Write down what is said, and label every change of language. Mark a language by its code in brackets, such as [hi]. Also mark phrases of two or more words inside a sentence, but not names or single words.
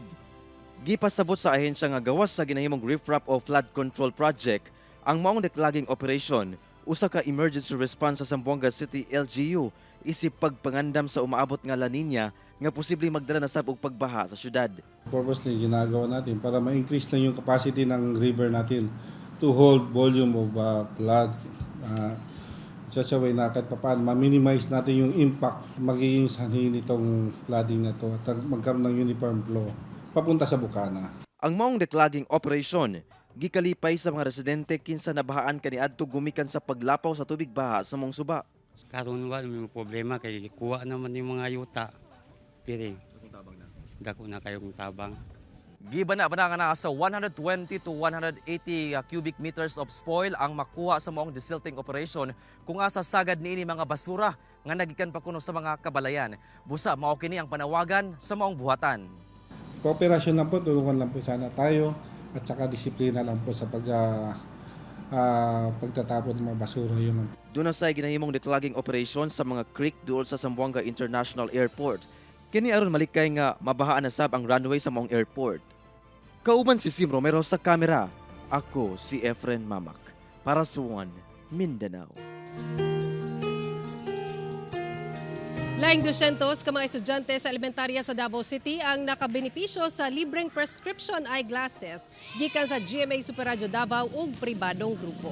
[ceb] Gipasabot sa ahensya nga gawas sa ginahimong riprap o [en] flood control project [ceb] ang maong [en] declogging operation, [ceb] usa ka [en] emergency response [ceb] sa Zamboanga City LGU isip pagpangandam sa umaabot nga La Nina nga posibleng magdala na sab og pagbaha sa syudad. [tl] Purposely ginagawa natin para ma-increase lang yung capacity ng river natin [en] to hold volume of flood. Such a way [tl] na kahit papaano ma-minimize natin yung impact magiging sanhin nitong flooding na to at magkaroon ng [en] uniform flow [tl] papunta sa bukana. [ceb] Ang maong [en] declogging operation [ceb] gikalipay sa mga residente kinsa nabahaan kaniadto gumikan sa paglapaw sa tubig baha sa mong suba. Karon wala may problema kay kuha naman [tl] yung mga [ceb] yuta. Piri. Dako na kayong tabang. Gibana-bana nga na sa [en] 120 to 180 cubic meters of spoil [ceb] ang makuha sa maong [en] desilting operation [ceb] kung asa sagad niini mga basura nga nagikan pa kuno sa mga kabalayan. Busa mao kini ang panawagan sa maong buhatan. [tl] Kooperasyon lang po, tulungan lang po sana tayo at saka disiplina lang po sa pagtatapon ng mga basura yun. [ceb] Doon na sa ginahimong [en] declogging operation [ceb] sa mga creek duol sa Zamboanga International Airport. Kini aron malikay nga mabahaan na sab ang runway sa maong airport. Kauban si Sim Romero sa kamera. Ako si Efren Mamak para sa One Mindanao. Laing 200 ka mga estudyante sa elementarya sa Davao City ang nakabenepisyo sa libreng [en] prescription eyeglasses [ceb] gikan sa GMA Super Radio Davao ug pribadong grupo.